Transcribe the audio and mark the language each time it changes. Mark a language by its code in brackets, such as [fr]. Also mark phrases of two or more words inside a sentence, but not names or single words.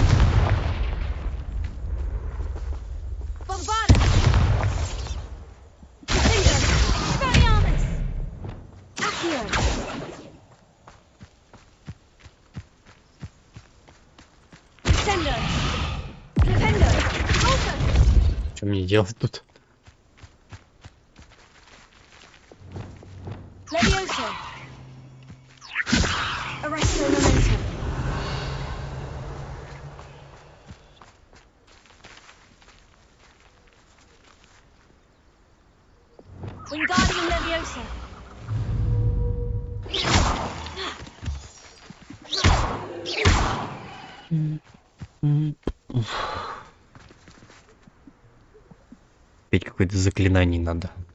[la] Bombarda. Confringo. Expelliarmus. Accio. Descendo. [ru] Что мне делать тут? [la] Leviosa. Arresto momentum. Wingardium Leviosa. [ru] Опять какое-то заклинание надо.